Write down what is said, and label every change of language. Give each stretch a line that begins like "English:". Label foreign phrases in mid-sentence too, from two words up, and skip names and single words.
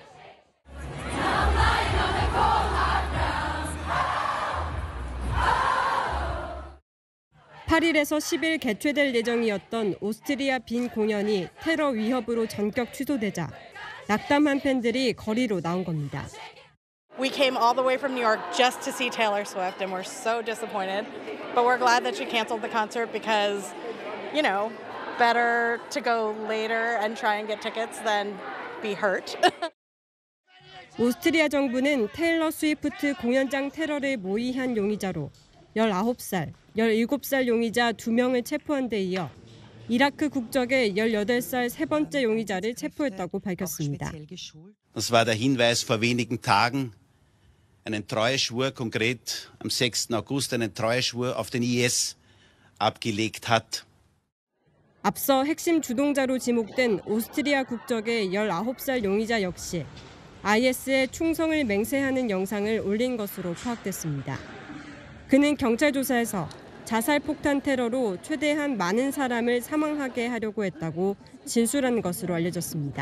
Korean: (8일에서 10일) 개최될 예정이었던 오스트리아 빈 공연이 테러 위협으로 전격 취소되자 낙담한 팬들이 거리로 나온 겁니다.
English: We came all the way from New York just to see Taylor Swift and we're so disappointed. But we're glad that she canceled the concert because, you know, better to go later and try and get tickets than be hurt.
Korean: 오스트리아 정부는 테일러 스위프트 공연장 테러를 모의한 용의자로 19살, 17살 용의자 2명을 체포한 데 이어 이라크 국적의 18살 세 번째 용의자를 체포했다고 밝혔습니다.
German: Das war der Hinweis vor wenigen Tagen, einen Treueschwur, konkret am 6. August, einen Treueschwur auf den IS abgelegt hat.
Korean: 앞서 핵심 주동자로 지목된 오스트리아 국적의 19살 용의자 역시 IS에 충성을 맹세하는 영상을 올린 것으로 파악됐습니다. 그는 경찰 조사에서 자살 폭탄 테러로 최대한 많은 사람을 사망하게 하려고 했다고 진술한 것으로 알려졌습니다.